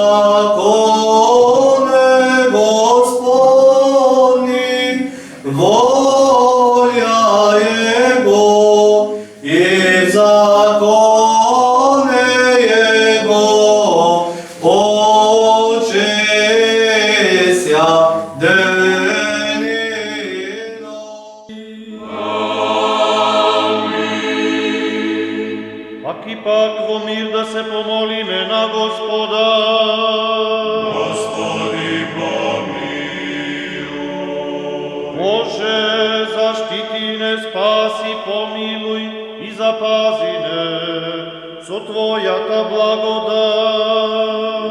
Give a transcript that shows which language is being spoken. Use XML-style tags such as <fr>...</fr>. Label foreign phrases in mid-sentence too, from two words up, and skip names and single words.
<cu>законе Господни воля Его, и в законе Его учися день и ночь.</cu> <mk>Пак и пак во мир да се помолиме на Господа.</mk> <cu>Господи, помилуј.</cu> <mk>Боже, заштити не, спаси, помилуј и запази не со Твојата благодат.</mk>